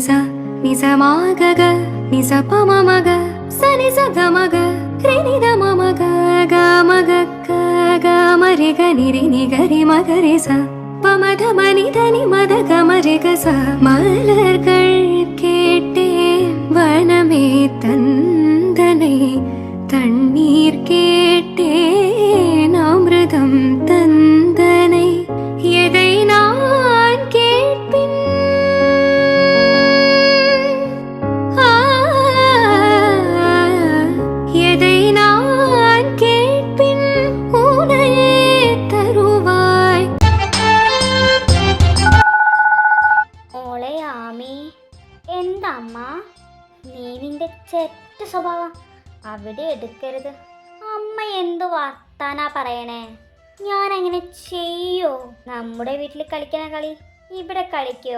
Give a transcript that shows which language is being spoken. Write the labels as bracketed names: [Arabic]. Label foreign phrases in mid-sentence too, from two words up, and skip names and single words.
[Tamil] സ നി സ മ ഗ ഗ നി സ പ മ മ ഗ സനി സ ഗ മ ഗ രി നി ധ മ മ ഗ ഗ മ ഗ ക ഗ മ രി ഗ നി രി നി ഗ രി മ ഗ രി സ പ മ ധ മ നി ധ നി മ ധ ഗ മ രി ഗ സ மலர்கள் கேட்டேன் வனமே தந்தனை தண்ணீர் கேட்டேன் அமிர்தம் தந்தனை எதை நான் கேட்பின் எதை நான் கேட்பின் உனையே தருவாய். [Malayalam] മോളെ ആമി, എന്തമ്മ നീ നിന്റെ ചെറ്റ സ്വഭാവം അവിടെ എടുക്കരുത്. അമ്മ എന്തു വർത്താനാ പറയണേ? ഞാൻ അങ്ങനെ ചെയ്യോ? നമ്മുടെ വീട്ടിൽ കളിക്കണ കളി ഇവിടെ കളിക്കോ?